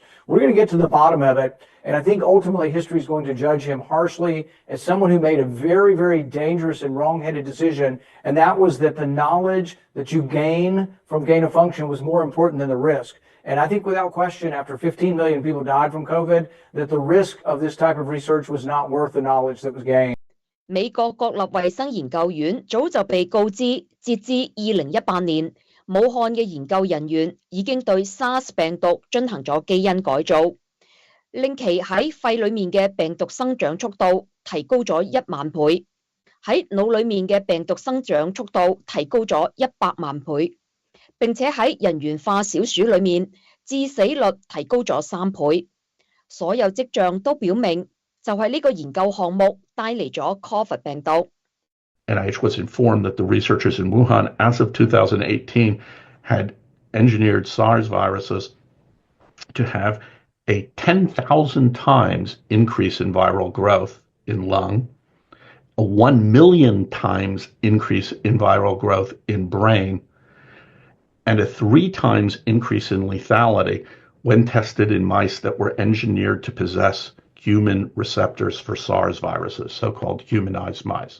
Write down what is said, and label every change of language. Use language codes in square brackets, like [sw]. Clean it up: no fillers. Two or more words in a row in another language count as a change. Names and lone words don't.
[en] We're going to get to the bottom of it, and I think ultimately history is going to judge him harshly as someone who made a very, very dangerous and wrong-headed decision, and that was that the knowledge that you gain from gain of function was more important than the risk. And I think without question, after 15 million people died from COVID, that the risk of this type of research was not worth the knowledge that was gained. [yue] 美國國立衛生研究院早就被告知，截至2018年，武漢嘅研究人員已經對 SARS 病毒進行咗基因改造，令其喺肺裏面嘅病毒生長速度提高咗1萬倍，喺腦裏面嘅病毒生長速度提高咗100萬倍。並且喺人源化小鼠裏面，致死率提高咗3倍。所有跡象都表明，就係呢個研究項目帶嚟咗 COVID 病毒。 [en] NIH was informed that the researchers in Wuhan, as of 2018, had engineered SARS viruses to have a 10,000 times increase in viral growth in lung, a 1 million times increase in viral growth in brain, and a 3 times increase in lethality when tested in mice that were engineered to possess human receptors for SARS viruses, so-called humanized mice.